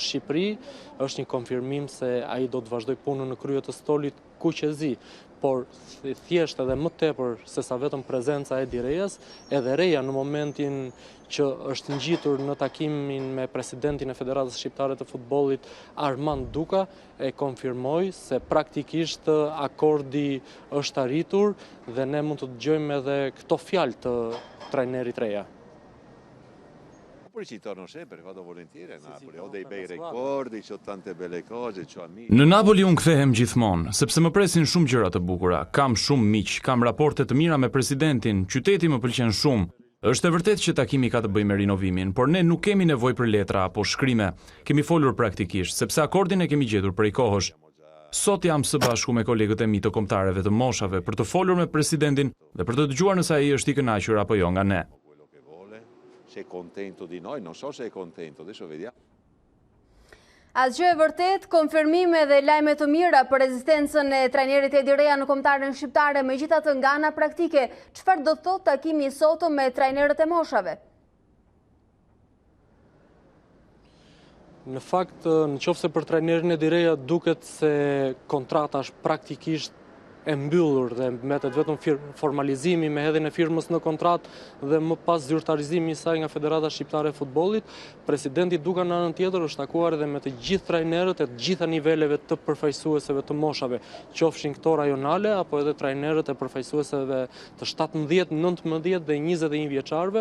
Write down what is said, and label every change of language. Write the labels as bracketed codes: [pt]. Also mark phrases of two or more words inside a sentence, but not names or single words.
[sq] Shqipëri është një konfirmim se ai do të vazhdoj punën në krye të stolit kuqezi, por thjesht edhe më tepër se sa vetëm prezenca e Edi Rejas, edhe Reja në momentin që është ngjitur në takimin me presidentin e Federatës Shqiptare të Futbollit Armand Duka, e konfirmoi se praktikisht akordi është arritur dhe ne mund të dëgjojmë edhe këto fjalë të trajnerit Reja. [it] ci torno sempre, vado volentieri a Napoli, ho dei bei ricordi, ho tante belle cose, ho amici. [sq] Në Napoli unë kthehem gjithmonë, sepse më presin shumë gjëra të bukura. Kam shumë miq, kam raporte të mira me presidentin, qyteti më pëlqen shumë. Është e vërtetë që takimi ka të bëjë me rinovimin, por ne nuk kemi nevojë për letra apo shkrime. Kemi folur praktikisht, sepse akordin e kemi gjetur prej kohësh. Sot jam së bashku me kolegët e mi të kombëtarëve të moshave për të folur me presidentin dhe për të dëgjuar nëse ai është i kënaqur apo jo nga ne. [it] Se è contento di noi, non so se è contento, adesso vediamo. [sq] Asgjë e vërtet, konfirmime dhe lajme të mira për rezistencën e trajnerit Edi Reja në kombëtarën shqiptare, megjithatë nga ana praktike, çfarë do thotë takimi i sotëm me trajnerët e moshave? Në fakt, në qoftë se për trajnerin Edi Reja duket se kontrata është praktikisht e mbyllur dhe mbetet vetëm formalizimi me hedhjen e firmës në kontratë dhe më pas zyrtarizimi i saj nga Federata Shqiptare e Futbollit, presidenti duka në anën tjetër është takuar edhe me të gjithë trajnerët e të gjitha niveleve të përfaqësuesve të moshave, qofshin këto rajonale apo edhe trajnerët e përfaqësuesve të 17, 19 dhe 21 vjeçarëve.